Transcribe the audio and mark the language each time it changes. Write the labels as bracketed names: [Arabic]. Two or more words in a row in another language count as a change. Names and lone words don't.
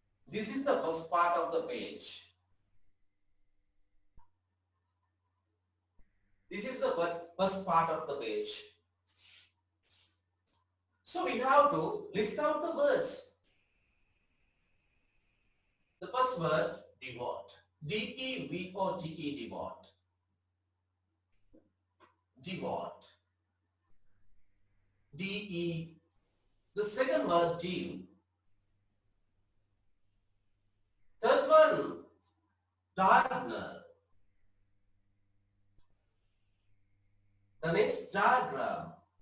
[English] This is the first part of the page. This is the first part of the page. So we have to list out the words. The first word, devote. D-E-V-O-T-E, devote. Devote. D-E. The second word, dew. Third one, diagonal. The next, diagram.